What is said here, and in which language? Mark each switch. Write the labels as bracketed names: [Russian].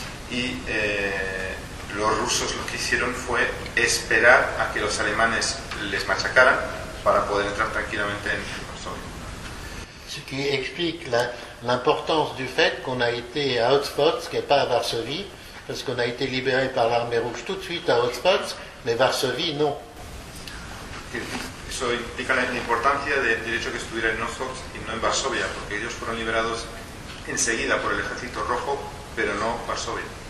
[Spanish] Y los rusos lo que hicieron fue esperar a que los alemanes les machacaran para poder entrar tranquilamente en Varsovia. [French] Ce qui explique l'importance du fait qu'on a été à Otforsk et pas à Varsovie, parce qu'on a été libéré par l'armée rouge tout de suite à Otforsk, mais Varsovie non. [Spanish] Eso indica la importancia del hecho que estuviera en Otforsk y no en Varsovia, porque ellos fueron liberados enseguida por el Ejército Rojo, pero no Varsovia.